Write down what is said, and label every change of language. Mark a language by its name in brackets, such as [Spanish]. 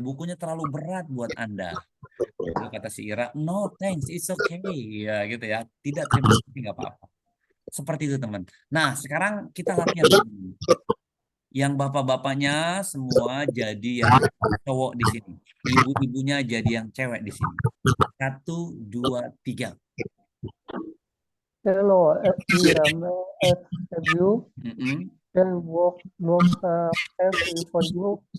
[Indonesian] Bukunya terlalu berat buat Anda. Lalu kata si Ira, [English] no thanks, it's okay. [Indonesian] Ya gitu ya. Tidak, terima kasih, nggak apa-apa. Seperti itu teman. Nah sekarang kita latihan. Yang bapak-bapaknya semua jadi yang cowok di sini. Ibu-ibunya jadi yang cewek di sini. 1, 2, 3. [English] Hello, Ira, may I help you? Can work heavy for you?